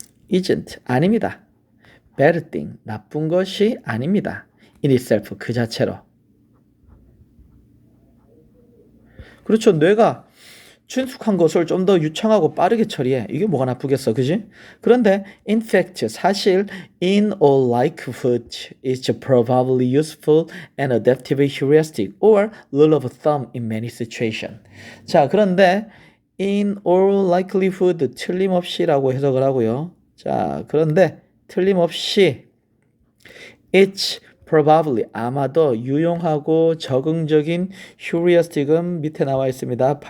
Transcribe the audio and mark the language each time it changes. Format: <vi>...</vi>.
<ko>isn't, 아닙니다.</ko> <en>bad thing,</en> <ko>나쁜 것이 아닙니다. in itself, 그 자체로. 그렇죠. 뇌가 친숙한 것을 좀 더 유창하고 빠르게 처리해. 이게 뭐가 나쁘겠어, 그지? 그런데</ko> <en>in fact,</en> <ko>사실</ko> <en>in all likelihood, it's probably useful and adaptive heuristic or rule of thumb in many situations.</en> <ko>자, 그런데</ko> <en>in all likelihood,</en> <ko>틀림없이라고 해석을 하고요. 자, 그런데 틀림없이</ko> <en>it's probably,</en> <ko>아마도 유용하고 적응적인 heuristic은 밑에 나와 있습니다.</ko>